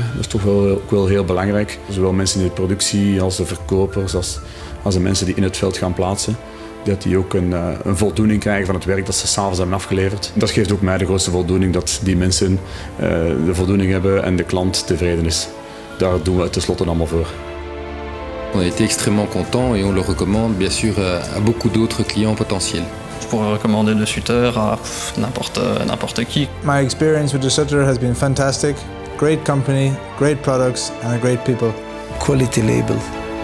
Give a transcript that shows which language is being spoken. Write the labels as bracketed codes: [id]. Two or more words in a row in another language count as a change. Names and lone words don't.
[nl] Dat is toch ook wel heel belangrijk. Zowel mensen in de productie als de verkopers, als de mensen die in het veld gaan plaatsen. Dat die ook een voldoening krijgen van het werk dat ze 's avonds hebben afgeleverd. Dat geeft ook mij de grootste voldoening, dat die mensen de voldoening hebben en de klant tevreden is. Daar doen we het tenslotte allemaal voor. [fr] On a été extrêmement contents et on le recommande bien sûr à beaucoup d'autres clients potentiels. Je pourrais recommander de Sutter à n'importe qui. [en] My experience with De Sutter has been fantastic. Great company, great products and great people. Quality label.